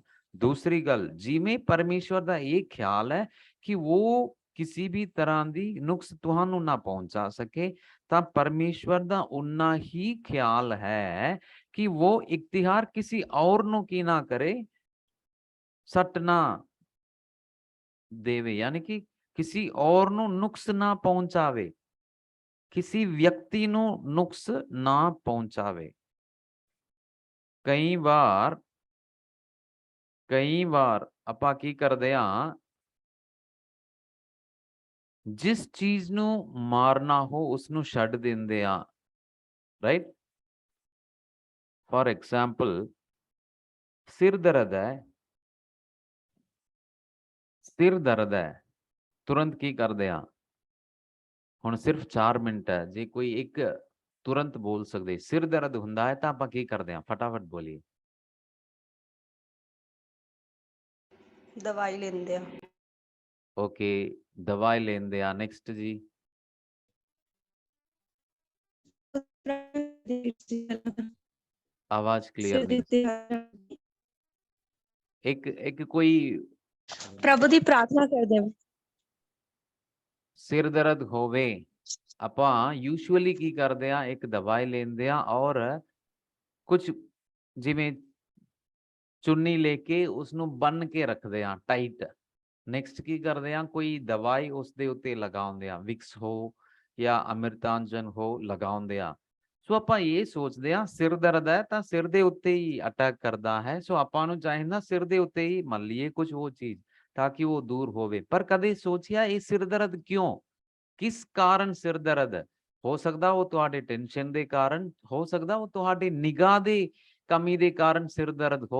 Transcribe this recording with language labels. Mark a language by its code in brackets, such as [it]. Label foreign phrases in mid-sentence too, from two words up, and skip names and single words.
[pa] ਦੂਸਰੀ ਗੱਲ, ਜਿਮੇਂ ਪਰਮੇਸ਼ਵਰ ਕਾ ਯੇ ਖ਼ਿਆਲ ਹੈ ਕਿ ਵੋ ਕਿਸੀ ਭੀ ਤਰ੍ਹਾਂ ਕੀ ਨੁਕਸ ਤੁਹਾਨੂੰ ਨਾ ਪਹੁੰਚਾ ਸਕੇ, ਤਾਂ ਪਰਮੇਸ਼ਵਰ ਕਾ ਉਨਾ ਹੀ ਖ਼ਿਆਲ ਹੈ ਕਿ ਵੋ ਇਖ਼ਤਿਆਰ ਕਿਸੀ ਔਰ ਨੂੰ ਕੀ ਨਾ ਕਰੇ, ਸੱਟ ਨਾ ਦੇਵੇ, ਯਾਨੀ ਕਿ ਕਿਸੀ ਔਰ ਨੂੰ ਨੁਕਸ ਨਾ ਪਹੁੰਚਾਵੇ, ਕਿਸੀ ਵਿਅਕਤੀ ਨੂੰ ਨੁਕਸ ਨਾ ਪਹੁੰਚਾਵੇ। ਕਈ ਬਾਰ ਆਪਾਂ ਕੀ ਕਰਦੇ ਆ, ਜਿਸ ਚੀਜ਼ ਨੂੰ ਮਾਰਨਾ ਹੋ ਉਸਨੂੰ ਛੱਡ ਦਿੰਦੇ ਆ, राइट। [en] for example, [pa] ਸਿਰ ਦਰਦ ਹੈ, ਸਿਰ ਦਰਦ ਹੈ, ਤੁਰੰਤ ਕੀ ਕਰਦੇ ਆ, ਹੁਣ ਸਿਰਫ 4 ਮਿੰਟ ਹੈ, ਜੇ ਕੋਈ ਇੱਕ ਤੁਰੰਤ ਬੋਲ ਸਕਦੇ ਸਿਰ ਦਰਦ ਹੁੰਦਾ ਹੈ ਤਾਂ ਆਪਾਂ ਕੀ ਕਰਦੇ ਆ, ਫਟਾਫਟ ਬੋਲੀਏ। ਦਵਾਈ ਲੈਂਦੇ ਆ। ਓਕੇ, ਦਵਾਈ ਲੈਂਦੇ ਆ। ਨੈਕਸਟ ਜੀ, ਆਵਾਜ਼ ਕਲੀਅਰ ਨਹੀਂ। ਇੱਕ ਕੋਈ ਪ੍ਰਭੂ ਦੀ ਪ੍ਰਾਰਥਨਾ ਕਰਦੇ ਆ। ਸਿਰ ਦਰਦ ਹੋਵੇ, ਆਪਾਂ ਯੂਜ਼ੂਅਲੀ ਕੀ ਕਰਦੇ ਆ, ਇੱਕ ਦਵਾਈ ਲੈਂਦੇ ਆ ਔਰ ਕੁਝ ਜਿਵੇਂ ਚੁੰਨੀ ਲੈਕੇ ਉਸਨੂੰ ਬੰਨ੍ਹ ਕੇ ਰੱਖਦੇ ਆ ਟਾਈਟ। ਨੈਕਸਟ ਕੀ ਕਰਦੇ ਆ, ਕੋਈ ਦਵਾਈ ਉਸ ਦੇ ਉੱਤੇ ਲਗਾਉਂਦੇ ਆ, ਵਿਕਸ ਹੋ ਯਾ ਅੰਮ੍ਰਿਤਾਂਜਨ ਹੋ ਲਗਾਉਂਦੇ ਆ। सो ਆਪਾਂ ਇਹ ਸੋਚਦੇ ਆ ਸਿਰ ਦਰਦ ਹੈ ਤਾਂ ਸਿਰ ਦੇ ਉੱਤੇ ਹੀ ਅਟੈਕ ਕਰਦਾ ਹੈ, ਸੋ ਆਪਾਂ ਨੂੰ ਚਾਹੀਦਾ ਸਿਰ ਦੇ ਉੱਤੇ ਹੀ ਮੰਨ ਲਈਏ ਕੁਝ ਉਹ ਚੀਜ਼ ਤਾਂ ਕਿ ਉਹ ਦੂਰ ਹੋਵੇ। ਪਰ ਕਦੇ ਸੋਚਿਆ ਇਹ ਸਿਰ ਦਰਦ ਕਿਉਂ, ਕਿਸ ਕਾਰਨ ਸਿਰ ਦਰਦ? ਹੋ ਸਕਦਾ ਉਹ ਤੁਹਾਡੇ ਟੈਨਸ਼ਨ ਦੇ ਕਾਰਨ, ਹੋ ਸਕਦਾ ਉਹ ਤੁਹਾਡੇ ਨਿਗਾਹ ਦੇ ਕਮੀ ਦੇ ਕਾਰਨ ਸਿਰ ਦਰਦ ਹੋ।